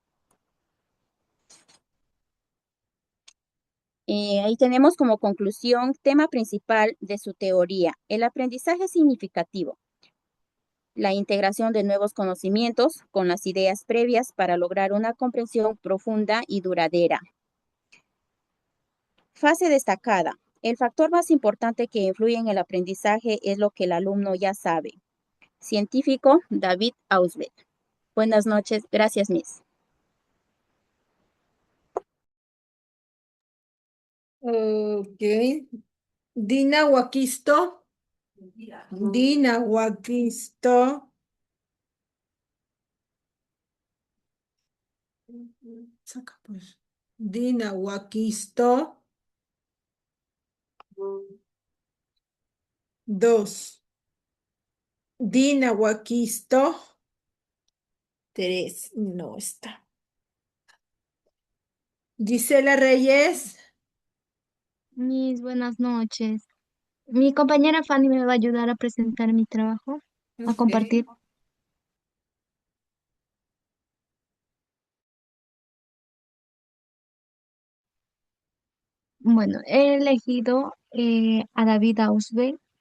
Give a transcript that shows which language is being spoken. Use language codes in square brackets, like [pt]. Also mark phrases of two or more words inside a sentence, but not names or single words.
[es] Ahí tenemos como conclusión, tema principal de su teoría, el aprendizaje significativo, la integración de nuevos conocimientos con las ideas previas para lograr una comprensión profunda y duradera. Fase destacada. El factor más importante que influye en el aprendizaje es lo que el alumno ya sabe. Científico David Ausubel. Buenas noches. Gracias, Miss. Ok. Dina Waquisto. Dina Waquisto. Saca pues. Dina Waquisto. 2. Dina Waquisto. 3. No está. Gisela Reyes. Mis buenas noches. Mi compañera Fanny me va a ayudar a presentar mi trabajo, a compartir. Bueno, he elegido a David Ausubel.